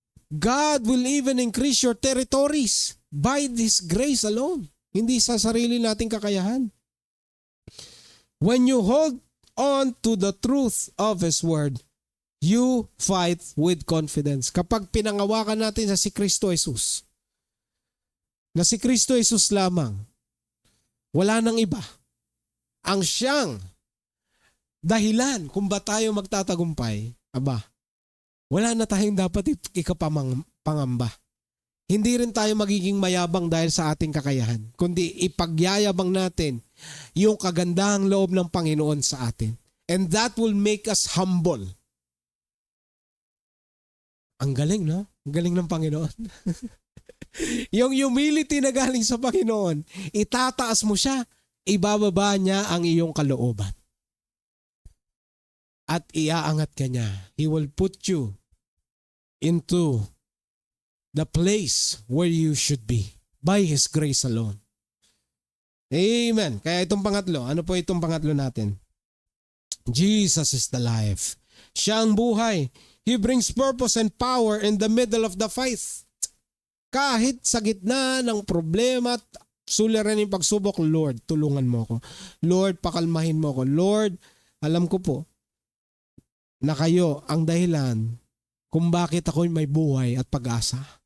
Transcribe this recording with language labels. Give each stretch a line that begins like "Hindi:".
English: God will even increase your territories by this grace alone.
Filipino: Hindi sa sarili nating kakayahan.
English: When you hold on to the truth of His Word, you fight with confidence.
Filipino: Kapag pinangawakan natin sa si Kristo Jesus, na si Kristo Jesus lamang, wala nang iba, ang siyang dahilan kung ba tayo magtatagumpay, wala na tayong dapat ikapangamba. Hindi rin tayo magiging mayabang dahil sa ating kakayahan, kundi ipagyayabang natin yung kagandahang loob ng Panginoon sa atin.
English: And that will make us humble.
Filipino: Ang galing, no? Ang galing ng Panginoon. Yung humility na galing sa Panginoon, itataas mo siya, ibababa niya ang iyong kalooban. At iaangat ka niya.
English: He will put you into the place where you should be by His grace alone. Amen.
Filipino: Kaya itong pangatlo, ano po itong pangatlo natin?
English: Jesus is the life.
Filipino: Siya ang buhay.
English: He brings purpose and power in the middle of the fight.
Filipino: Kahit sa gitna ng problema at suliranin yung pagsubok, Lord, tulungan mo ko. Lord, pakalmahin mo ko. Lord, alam ko po na kayo ang dahilan kung bakit ako may buhay at pag-asa.